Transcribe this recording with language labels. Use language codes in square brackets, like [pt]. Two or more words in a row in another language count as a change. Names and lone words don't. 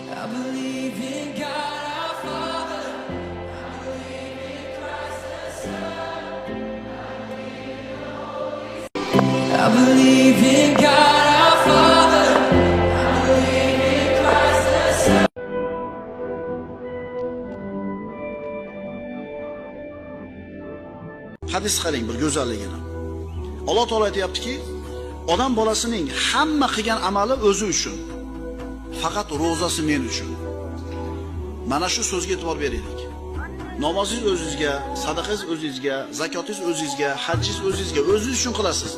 [en] believe in God our Father. I believe in Christ the Son. I believe in God our Father. I believe in Christ the Son. [uz] Hadis qarang bir go'zalligini. Alloh taolo aytayaptiki, odam bolasining hamma qilgan amali o'zi uchun. Faqat ro'zasi men uchun. Mana shu so'zga e'tibor beraylik. Namozingiz o'zingizga, sadaqangiz o'zingizga, zakotingiz o'zingizga, hajjingiz o'zingizga, o'zingiz uchun qilasiz.